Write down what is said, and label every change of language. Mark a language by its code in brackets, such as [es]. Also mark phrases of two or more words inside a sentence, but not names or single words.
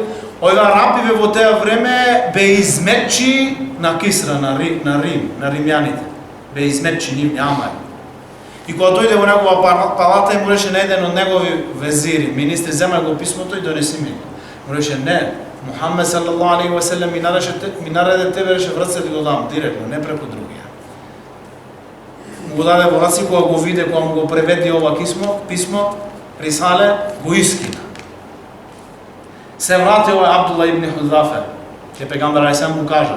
[mk] Оваа рапиве во теа време бе изметчи на Кисра, на Рим, на римјаните. Бе изметчи нивни амари. И кога дојде во негова палата и му рече на еден од негови везири, министри, земај го писмото и донеси ми. Му рече, не, Мухаммед [ar] صلى الله عليه وسلم [mk] ми нареде тебе, рече, врце ти го дам, директно, не преку другија. Му го даде во раци, кога го виде, кога му го преведи ова писмо, Рисале, го искина. Се врати овај Абдулла ибн Хузафа, ке пегамбер алейхиссалам му кажа.